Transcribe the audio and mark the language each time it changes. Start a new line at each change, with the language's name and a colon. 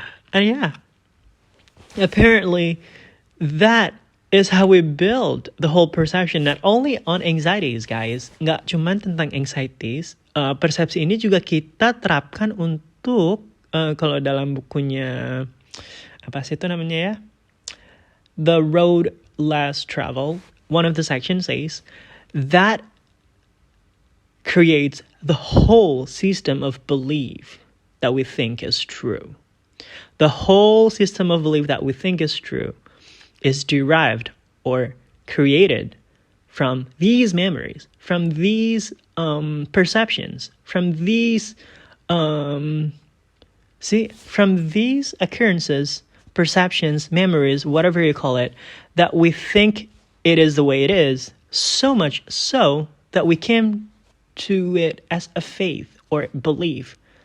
English: And yeah, apparently that is how we build the whole perception, not only on anxieties, guys.
Indonesian: Nggak cuman tentang anxieties, persepsi ini juga kita terapkan untuk, kalau dalam bukunya, apa sih itu namanya ya?
English: The Road Less Traveled, one of the sections says, that creates the whole system of belief that we think is true. The whole system of belief that we think is true is derived or created from these memories, from these perceptions, from these from these occurrences, perceptions, memories, whatever you call it, that we think it is the way it is, so much so that we came to it as a faith or belief.